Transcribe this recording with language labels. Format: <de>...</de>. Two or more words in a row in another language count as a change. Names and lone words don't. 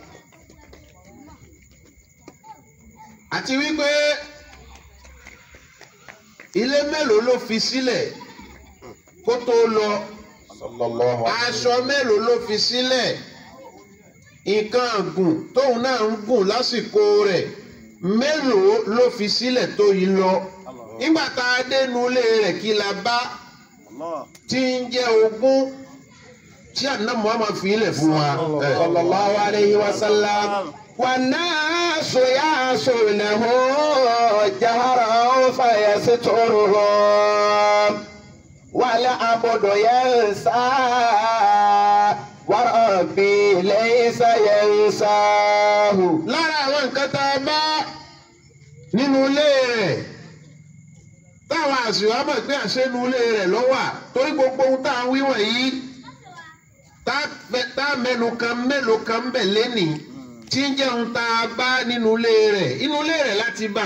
<yo>àti wípé ilé mélòó ló fi sílẹ̀ kó tó lọ aṣọ mélòó ló fi sílẹ̀ nǹkan gùn tóun náà ń gùn lásìkò rẹ̀ mélòó ló fi sílẹ̀ tó yìí lọ nígbà tá a dénú ilé rẹ̀ kí la bá tí ń jẹ́ ogún tí àná Muhammad fi ilẹ̀ fún wa.</yo> <ar>صلى الله عليه وسلم. والناس يعصونه جهرا فيسترهم والعبد ينسى وربي ليس ينساه.</ar> <yo>lára àwọn nǹkan tá a bá nínú ilé rẹ̀ táwọn àṣìwá mọ̀ pé àṣẹnu ilé rẹ̀ ló wà torí gbogbo ohun tá à ń wí wọ̀nyí tá a mẹ́nu kan mélòó kan ń bẹ̀ lẹ́nìí tí ń jẹun tá a bá nínú ilé rẹ̀ inú ilé rẹ̀ láti bà.</yo>